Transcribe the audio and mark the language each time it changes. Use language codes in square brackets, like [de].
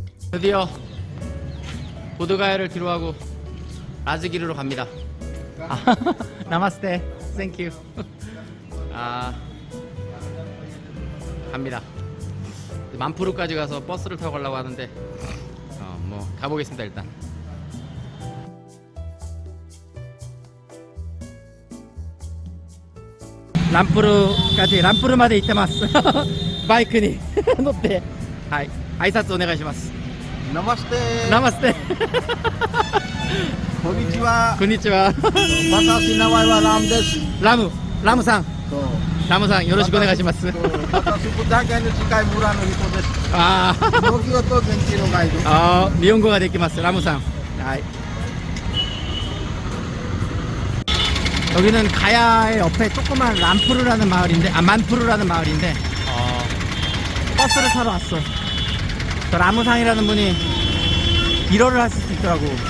[ko] 드디어 보드가야를 뒤로하고 라즈기르로 갑니다. 나마스테, 땡큐. 갑니다. 만푸르까지 가서 버스를 타고 가려고 하는데 뭐 가보겠습니다. 일단 람푸르 [ja] まで行ってます。バイクに乗って、はい、挨拶お願いします。ナマステ。ナマステ。こんにちは。こんにちは。私名前はラムです。ラムさん。ラムさんよろしくお願いします。私ブダケの近い村の人です。ああ。東京と現地のガイド。ああ、日本語ができます。ラムさん。はい。 [ko] 여기는 가야의 옆에 조그만 람푸르라는 마을인데, 만푸르라는 마을인데, 버스를 타러 왔어. 저 라무상이라는 분이 일어를 할 수도 있더라고.